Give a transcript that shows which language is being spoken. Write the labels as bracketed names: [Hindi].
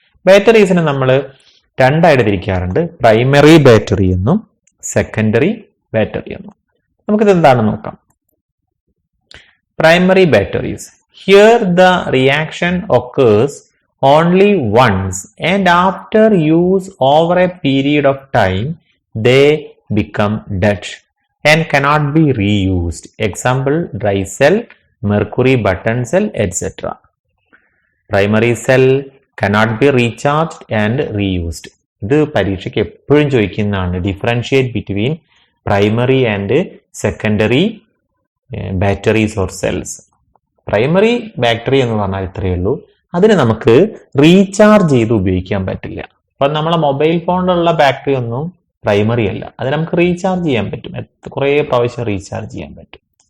[Malayalam] ബാറ്ററീസിനെ നമ്മൾ രണ്ടായിട്ട് തിരിക്കാറുണ്ട്, primary battery എന്നും സെക്കൻഡറി ബാറ്ററി എന്നും. നമുക്കിത് എന്താണെന്ന് നോക്കാം. [English] Primary batteries. Here the reaction occurs only once and after use over a period of time they become dead and cannot be reused. Example dry cell, mercury button cell, etc. Primary cell cannot be recharged and reused. [Malayalam] ഇത് പരീക്ഷയ്ക്ക് എപ്പോഴും ചോദിക്കുന്നതാണ്. [English] Differentiate between primary and secondary batteries or cells. [Malayalam] Primary battery എന്ന് പറഞ്ഞാൽ ഇത്രയേ ഉള്ളൂ, അതിന് നമുക്ക് റീചാർജ് ചെയ്ത് ഉപയോഗിക്കാൻ പറ്റില്ല. അപ്പം നമ്മളെ മൊബൈൽ ഫോണിലുള്ള ബാറ്ററി ഒന്നും പ്രൈമറി അല്ല, അത് നമുക്ക് റീചാർജ് ചെയ്യാൻ പറ്റും, കുറേ പ്രാവശ്യം റീചാർജ് ചെയ്യാൻ പറ്റും.